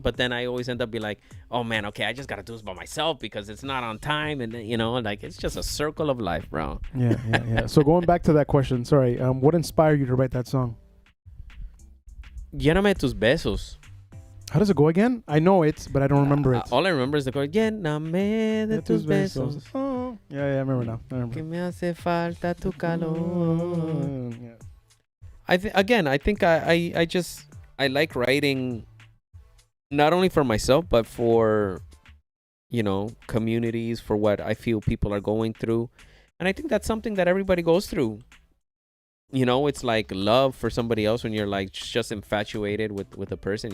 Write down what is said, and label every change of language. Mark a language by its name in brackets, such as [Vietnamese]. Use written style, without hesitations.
[English] But then I always end up being like, oh man, okay, I just got to do this by myself because it's not on time. And then, it's just a circle of life, bro. Yeah. So going back to that question, sorry, what inspired you to write that song? [Spanish] Lléname tus besos. [English] How does it go again? I know it, but I don't remember it. All I remember is the chord, [Spanish] Lléname de tus besos. [English] Oh, yeah, I remember now. [Spanish] Que me hace falta tu calor. [English] I think I like writing not only for myself but for, you know, communities, for what I feel people are going through. And I think that's something that everybody goes through. You know, it's like love for somebody else when you're like just infatuated with a person.